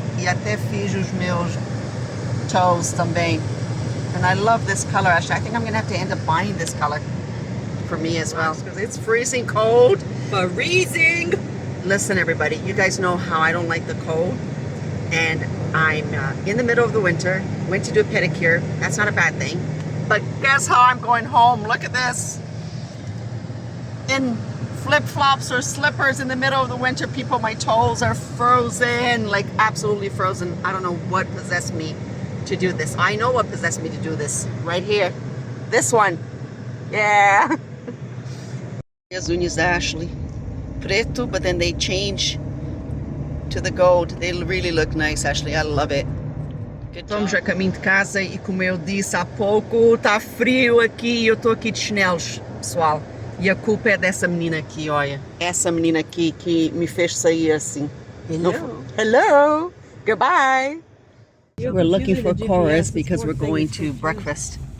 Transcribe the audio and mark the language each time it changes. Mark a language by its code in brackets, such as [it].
[pt] E até fiz os meus toes também. [en] And I love this color. Actually, I think I'm gonna have to end up buying this color for me as well because it's freezing cold. Freezing. Listen, everybody, you guys know how I don't like the cold, and I'm in the middle of the winter. Went to do a pedicure. That's not a bad thing, but guess how I'm going home? Look at this. In flip-flops or slippers in the middle of the winter, people, my toes are frozen, like absolutely frozen. I don't know what possessed me to do this. I know what possessed me to do this. Right here. This one. Yeah. [pt] As unhas da Ashley. Preto, [en] but then they change to the gold. They really look nice, Ashley. I love it. [pt] Estamos a caminho de casa e como eu disse há pouco, tá frio aqui e eu tô aqui de chinelos, pessoal. E a culpa é dessa menina aqui, olha. Essa menina aqui que me fez sair assim. [en] Hello. Hello. Goodbye. We're looking for chorus because we're going to breakfast